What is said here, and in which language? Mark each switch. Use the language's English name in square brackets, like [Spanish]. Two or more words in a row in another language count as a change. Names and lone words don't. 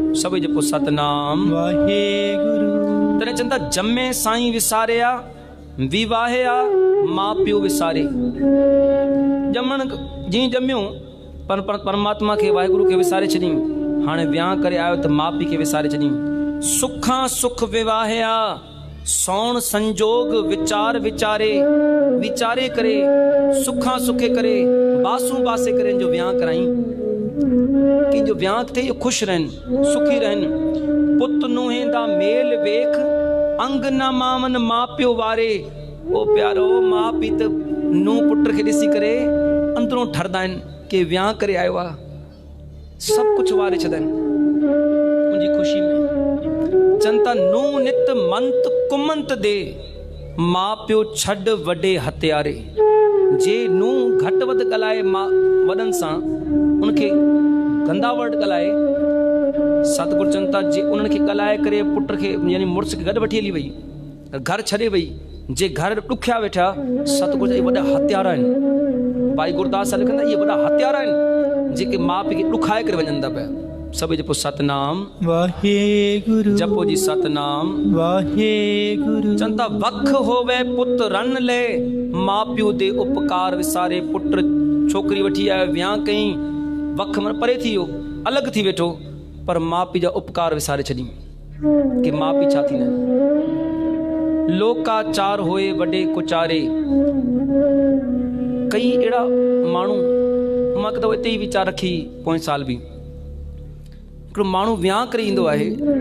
[Sindhi] सभई जेको सतनाम वाहेगुरु। तॾहिं चवनि था, जमे साईं विसारिया, विवाहिया माउ पीउ विसारे। ॼमण जीअं ॼमियूं, पर परमात्मा खे, वाहेगुरु खे विसारे छॾियूं, हाणे वियांह करे आयो त माउ पीउ खे विसारे छॾियूं। सुखां सुख विवाहिया, सौण संजोग विचार विचारे करे, सुखां सुखे करे, बासूं बासे करे जो वियांह कराई। कंहिंजो वियांह थिए इहो ख़ुशि रहनि, सुखी रहनि। [Punjabi] ਪੁਤ ਨੁੰਹੇਂ ਮੇਲ ਵੇਖ, ਅੰਗ ਨ ਮਾਵਨ ਮਾਉ ਪੀਉ ਵਾਰੇ। [Sindhi] ओ प्यारो, माउ पीउ त नूंहं पुट खे ॾिसी करे अंदरों ठरंदा आहिनि कि वियांह करे आयो आहे, सभु कुझु वारे छॾनि मुंहिंजी ख़ुशी में। चवनि था, [Punjabi] ਨੂੰਹ ਨਿਤ ਮੰਤ ਕੁਮੰਤ ਦੇ, ਮਾਉ ਪੀਉ ਛਡ ਵਡੇ ਹਥਿਆਰੇ। [Sindhi] जे नूंहं घटि वधि ॻाल्हाए वॾनि सां, उनखे गंदा वर्ड ॻाल्हाए, सतगुरु चवनि था, जे उन्हनि खे ॻाल्हाए करे पुट खे यानी मुड़ुस खे गॾु वठी हली वई, घर छॾे वई, जे घर ॾुखिया वेठा, सतगुरु इहे वॾा हथियार आहिनि। भाई गुरदास लिखंदा, इहे वॾा हथियार आहिनि जेके माउ पीउ खे ॾुखाए करे वञनि था पिया। सभु जपो सतनाम वाहेगुरु जपो जी सतनाम वाहेगुरु [Punjabi] ਚੰਤਾ ਵਖ ਹੋਵੇ ਪੁਤ ਰਨ ਲੇ ਮਾਂ ਪਿਓ ਦੇ ਉਪਕਾਰ ਵਿਸਾਰੇ [Sindhi] पुत्र छोकरी वठी आयो वियाह कई वख मन परे थी वियो अलग थी वेठो पर मां पीउ जा उपकार विसारे छॾी कि मां पीउ छा थींदा आहिनि। लोकाचार होए वॾे कुचारे कई अहिड़ा माण्हू मां कदो हिते ई वीचार रखी पोएं साल बि हिकिड़ो माण्हू वियाह करे ईंदो आहे